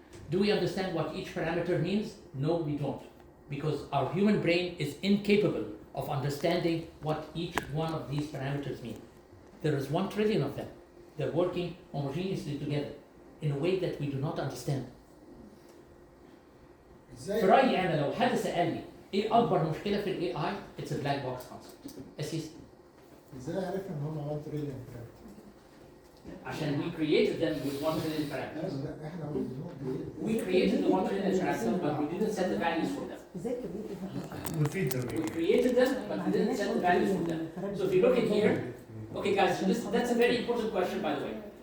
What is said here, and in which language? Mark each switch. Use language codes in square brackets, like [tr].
[en] Do we understand what each parameter means? No, we don't. Because our human brain is incapable of understanding what each one of these parameters mean. There is 1 trillion of them. They're working homogeneously together in a way that we do not understand. [ar] في رأيي أنا لو حد سألني إيه أكبر مشكلة في ال AI؟ It's a black box concept. أسيس. ازاي عرفنا ان هم 1 تريليون؟ [en] عشان we created them with 1 trillion parameters. [ar] لا احنا [en] We created the 1 trillion parameters, but we didn't set the values for them. We created them, but we didn't set the values for them. So if you look in here, okay guys, that's a very important question by the way.